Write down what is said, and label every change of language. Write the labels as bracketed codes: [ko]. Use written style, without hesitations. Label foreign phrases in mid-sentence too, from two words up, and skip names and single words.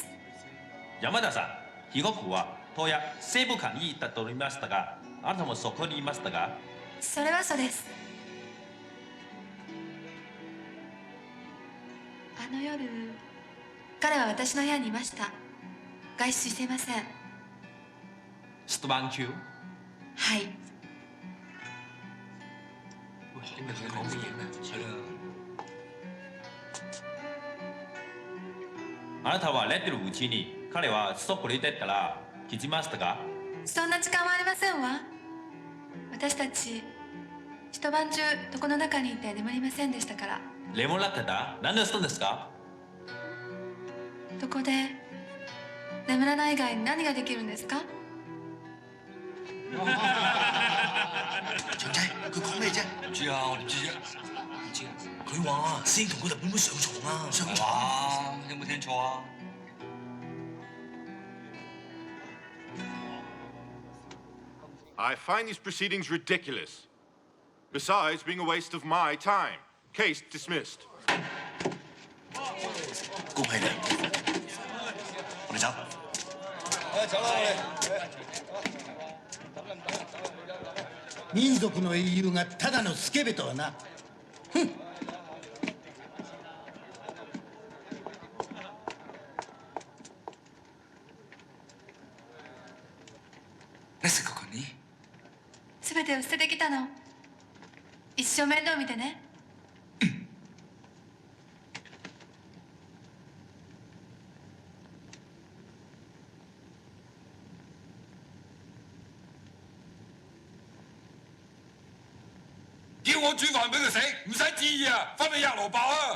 [ja] 山田さん、被告は当夜西部館に行ったと言いましたが、あなたもそこにいましたか？それはそうです。あの夜、彼は私の部屋にいました。外出していません。出番中？はい。 [yue] 講乜嘢咧？ [ja] あなたは寝てるうちに彼はそこに出たら気づきましたか？そんな時間はありませんわ。私たち一晩中床の中にいて眠りませんでしたから。眠らってた？何をしたんですか？床で眠らない以外に何ができるんですか？ [yue] 長仔，佢講咩啫？唔知啊，我點知啫？唔知啊。佢話師兄同個日本妹上床啊！上床啊！有冇聽錯啊？ [en] I find these proceedings ridiculous. Besides being a waste of my time. Case dismissed. [yue] 恭喜你，我哋走。 [ja] 走啦，民族の英雄がただのスケベとはな。ふん。すべてを捨ててきたの。一生面倒見てね。 [yue] 叫我煮飯俾佢食，唔使旨意啊，翻去吔蘿蔔啊！